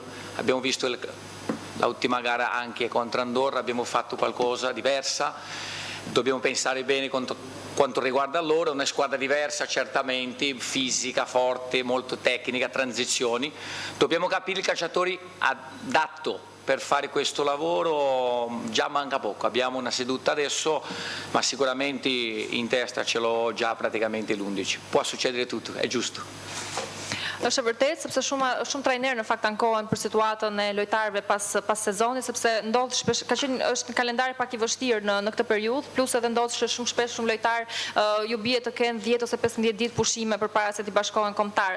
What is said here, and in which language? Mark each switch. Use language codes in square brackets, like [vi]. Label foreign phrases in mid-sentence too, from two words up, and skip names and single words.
[it] Abbiamo visto l'ultima gara anche contro Andorra, abbiamo fatto qualcosa diversa, dobbiamo pensare bene quanto riguarda loro, è una squadra diversa certamente, fisica, forte, molto tecnica, transizioni. Dobbiamo capire i calciatori adatto per fare questo lavoro, già manca poco, abbiamo una seduta adesso, ma sicuramente in testa ce l'ho già praticamente l'11. Può succedere tutto, è giusto. [sq] Është e vërtetë, sepse shumë trajnerë në fakt ankohen për situatën e lojtarëve pas sezonit, sepse ndodh shpesh, është një kalendar pak i vështirë në këtë periudhë, plus edhe ndodh shumë shpesh shumë lojtarë ju bie të kenë 10 ose 15 ditë pushime përpara se të bashkohen kombëtares.